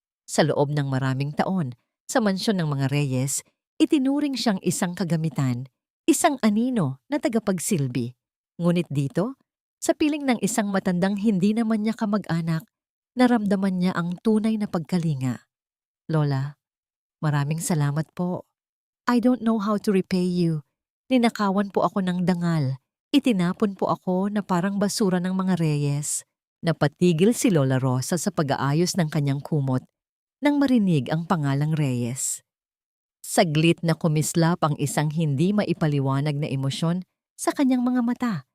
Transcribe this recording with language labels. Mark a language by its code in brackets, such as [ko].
[tl] Sa loob ng maraming taon, sa mansyon ng mga Reyes, itinuring siyang isang kagamitan, isang anino na tagapagsilbi. Ngunit dito, sa piling ng isang matandang hindi naman niya kamag-anak, naramdaman niya ang tunay na pagkalinga. Lola, maraming salamat po. [en] I don't know how to repay you. [tl] Ninakawan po ako ng dangal. Itinapon po ako na parang basura ng mga Reyes. Napatigil si Lola Rosa sa pag-aayos ng kanyang kumot nang marinig ang pangalang Reyes. Saglit na kumislap ang isang hindi maipaliwanag na emosyon sa kanyang mga mata.